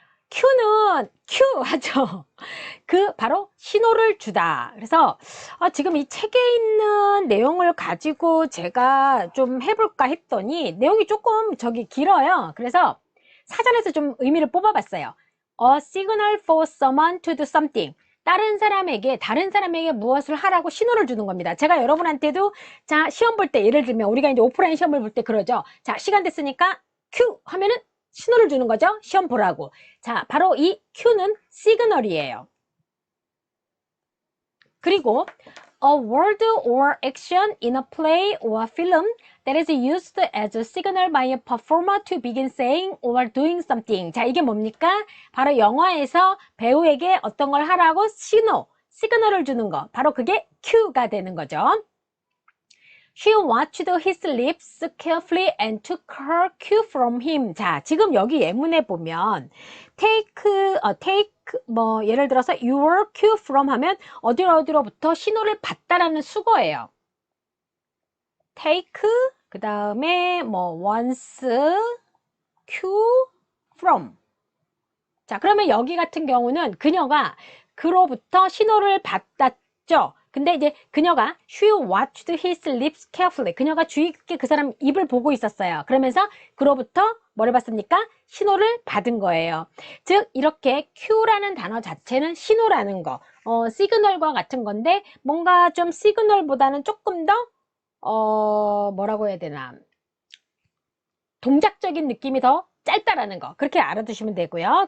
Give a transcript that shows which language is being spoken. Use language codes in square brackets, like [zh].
[ko] Q는 Q 하죠. 바로 신호를 주다. 그래서 지금 이 책에 있는 내용을 가지고 제가 좀 해볼까 했더니 내용이 조금 길어요. 그래서 사전에서 좀 의미를 뽑아봤어요. [en] A signal for someone to do something. [ko] 다른 사람에게 무엇을 하라고 신호를 주는 겁니다. 제가 여러분한테도 자, 시험 볼 때 예를 들면 우리가 이제 오프라인 시험을 볼 때 그러죠. 자, 시간 됐으니까 Q 하면은 신호를 주는 거죠. 시험 보라고. 자, 바로 이 Q는 시그널이에요. [en] 그리고 a word or action in a play or film that is used as a signal by a performer to begin saying or doing something. [ko] 자, 이게 뭡니까? 바로 영화에서 배우에게 어떤 걸 하라고 시그널을 주는 거. 바로 그게 Q가 되는 거죠. [en] She watched his lips carefully and took her cue from him. [ko] 자, 지금 여기 예문에 보면 take 뭐 예를 들어서 [en] your cue from [ko] 하면 어디로부터 신호를 받다라는 수거예요. [en] take 그 다음에 뭐 once cue from. [ko] 자, 그러면 여기 같은 경우는 그녀가 그로부터 신호를 받았죠. 근데 이제 그녀가 [en] she watched his lips carefully. [ko] 그녀가 주의 깊게 그 사람 입을 보고 있었어요. 그러면서 그로부터 뭐를 받습니까? 신호를 받은 거예요. 즉 이렇게 Q라는 단어 자체는 신호라는 거, 시그널과 같은 건데 뭔가 좀 시그널보다는 조금 더 뭐라고 해야 되나, 동작적인 느낌이 더 짧다라는 거, 그렇게 알아두시면 되고요.